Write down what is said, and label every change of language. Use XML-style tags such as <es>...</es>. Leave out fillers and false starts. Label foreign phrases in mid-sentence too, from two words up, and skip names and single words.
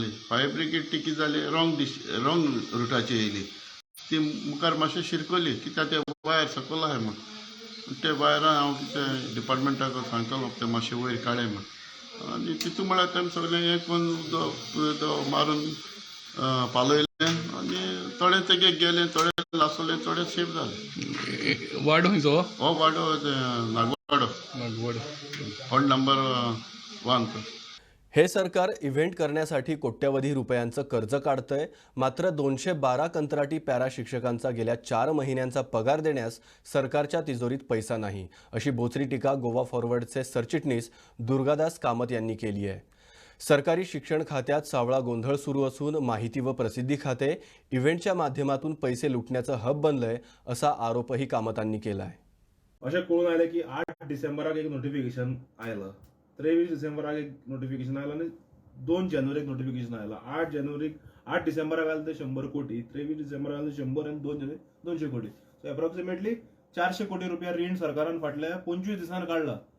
<en>fire brigade</en> <kok>ती कितें जाली, रॉंग रुटाचेर येयली ती मुखार मातशें शिरकली कित्याक ते वायर सकयल आहाय म्हण ते वायरान हांव कितें डिपार्टमेंटाक सांगतलो ते मातशें वयर काडय म्हण आनी तितू म्हळ्यार तेमी सगळें हें करून मारून पालयलें आनी थोडे तेगे गेले थोडे लासले थोडे सेफ जाले. वाडो खंयचो? हो वाडो नागवाडो</kok> <en>ward number</en> <kok>1.</kok> <mr>हे सरकार इव्हेंट करण्यासाठी कोट्यवधी रुपयांचं कर्ज काढतंय. मात्र 212 कंत्राटी पॅरा शिक्षकांचा गेल्या 4 महिन्यांचा पगार देण्यास सरकारच्या तिजोरीत पैसा नाही, अशी बोचरी टीका गोवा फॉरवर्डचे सरचिटणीस दुर्गादास कामत यांनी केली आहे. सरकारी शिक्षण खात्यात सावळा गोंधळ सुरू असून माहिती व प्रसिद्धी खाते इव्हेंटच्या माध्यमातून पैसे लुटण्याचं हब बनलंय, असा आरोपही कामतांनी केला आहे.</mr> <kok>अशें कळून आयलें की 8 डिसेंबराक एक नोटिफिकेशन आयलां, 23 डिसेंबराक एक नोटिफिकेशन आयलां आनी 2 जानेवारीक नोटिफिकेशन आयलां. 8 डिसेंबराक आयलें ते 100 कोटी, 23 डिसेंबराक आयलें 100 आनी 2 जानेवारीक 200 कोटी.</kok> <en>so approximately</en> <kok>400 कोटी रुपया रीण सरकारान फाटल्या 25 दिसान काडला.</kok>